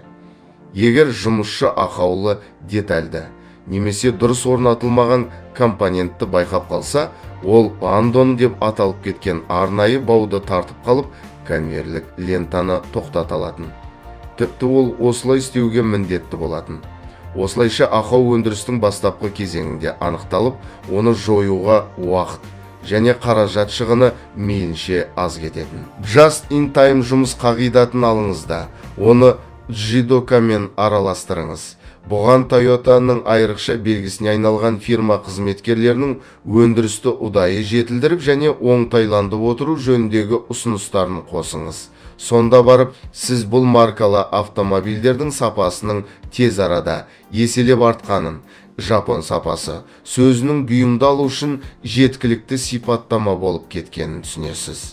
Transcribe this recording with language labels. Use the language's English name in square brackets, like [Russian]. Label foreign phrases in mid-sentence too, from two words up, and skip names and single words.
[Kazakh] Егер жұмысшы ақаулы детальді немесе дұрыс орнатылмаған компонентті байқап қалса, ол андон деп аталып кеткен арнайы бауды тартып қалып, конвейерлік лентаны тоқтата алатын. Тіпті ол осылай істеуге міндетті болатын. Осылайша ақау өндірістің бастапқы кезеңінде анықталып, оны жоюға уақыт және қаражат шығыны мейлінше аз кететін. [English] Just in Time [Kazakh] жұмыс қағидатын алыңызда, оны Джидокамен араластырыңыз. Бұған Toyotаның айрықша белгісіне айналған фирма қызметкерлерінің өндірісті ұдайы жетілдіріп және оңтайландырып отыру жөніндегі ұсыныстарын қосыңыз. Сонда барып, сіз бұл маркалы автомобильдердің сапасының тез арада еселеп артқанын, жапон сапасы сөзінің бұйымдалу үшін жеткілікті сипаттама болып кеткенін түсінесіз.